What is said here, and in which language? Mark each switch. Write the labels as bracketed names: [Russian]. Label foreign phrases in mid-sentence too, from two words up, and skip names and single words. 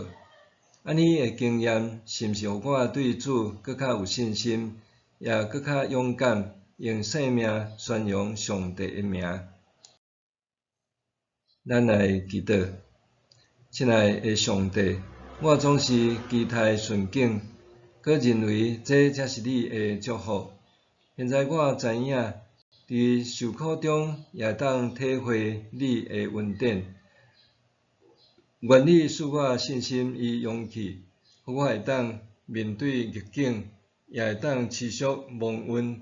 [Min Nan Chinese] 安尼诶经验，是毋是互我对主更较有信心，也更较勇敢，用生命宣扬上帝诶名？咱来祈祷。亲爱的上帝，我总是期待顺境，佮认为这才是你的祝福。现在我知影，伫受苦中也当体会你的恩典。愿你赐我信心与勇气，互我会当面对逆境，也会当持续蒙恩。